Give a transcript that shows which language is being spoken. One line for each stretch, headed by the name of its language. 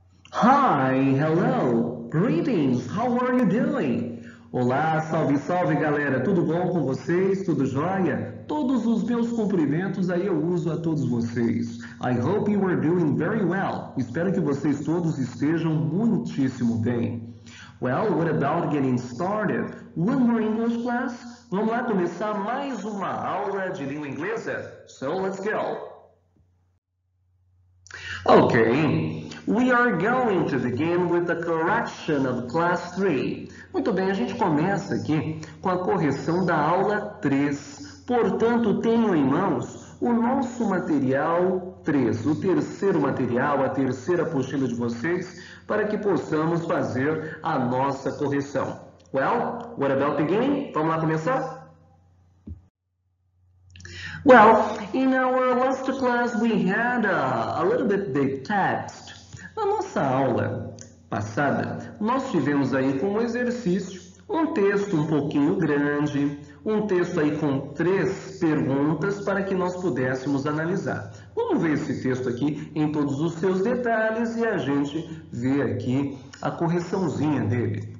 English: Hi, hello, greetings, how are you doing?
Portuguese: Olá, salve, salve galera, tudo bom com vocês? Tudo jóia? Todos os meus cumprimentos aí eu uso a todos vocês.
English: I hope you are doing very well.
Portuguese: Espero que vocês todos estejam muitíssimo bem.
English: Well, what about getting started? One more English class?
Portuguese: Vamos lá começar mais uma aula de língua inglesa?
English: So, let's go! Okay, we are going to begin with the correction of class 3.
Portuguese: Muito bem, a gente começa aqui com a correção da aula 3. Portanto, tenham em mãos o nosso material 3, o terceiro material, a terceira apostila de vocês, para que possamos fazer a nossa correção.
English: Well, what about beginning?
Portuguese: Vamos lá começar?
English: Well, in our last class we had a little bit big text.
Portuguese: Na nossa aula passada, nós tivemos aí como exercício um texto um pouquinho grande, um texto aí com 3 perguntas para que nós pudéssemos analisar. Vamos ver esse texto aqui em todos os seus detalhes e a gente vê aqui a correçãozinha dele.